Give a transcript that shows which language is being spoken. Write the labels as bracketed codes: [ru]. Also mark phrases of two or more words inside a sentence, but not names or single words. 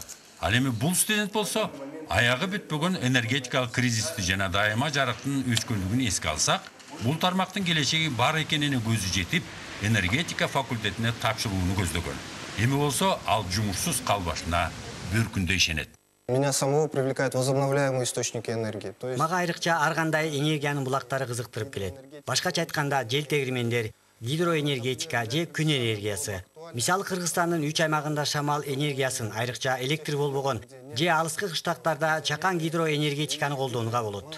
[ky] Ал эми бул студент болсо, аягы бүтпөгөн энергетикалык кризисти жана дайыма жарыктын өчкөндүгүн эске алсак, бул тармактын келечеги бар экенине көзү жетип, энергетика факультетине тапшырууну көздөгөн. Эми болсо, ал жумушсуз калбашына бир күндө ишенет. [ru] Меня самого привлекают возобновляемые источники энергии. [ky] Мага айрыкча ар кандай энергиянын булактары кызыктырып келет. Башкача айтканда, жел тегирмендер, гидроэнергетика же күн энергиясы. Мисалы Кыргызстандын 3 аймагында шамал энергиясын, айрыкча электр болбогон же алыскы кыштактарда чакан гидроэнергетиканы колдонууга болот.